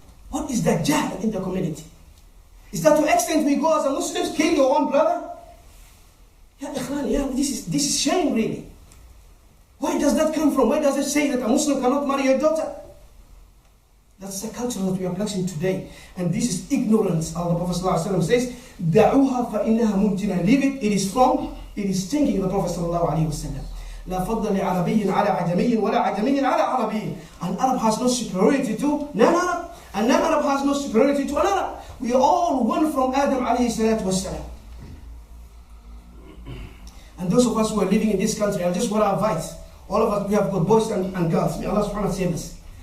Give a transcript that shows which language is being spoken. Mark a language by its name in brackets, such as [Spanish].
[English] What is that jahl in the community? Is that to extent we go as a Muslims, kill your own brother? Yeah, this is shame really. Where does that come from? Where does it say that a Muslim cannot marry your daughter? That's the culture that we are practicing today. And this is ignorance. Allah Prophet ﷺ says, [Arabic] دَعُوهَا فَإِنَّهَا مُمْتِنَا. [English] Leave it, it is stinking, the Prophet ﷺ. [Arabic] لا فضل لعربي على عجمي ولا عجمي على عربي. [English] An Arab has no superiority to non-Arab. And non-Arab has no superiority to an Arab. We are all one from Adam alayhi salatu wassalam. And those of us who are living in this country, I just want to advise, all of us, we have got boys and girls. May Allah subhanahu wa ta'ala save us.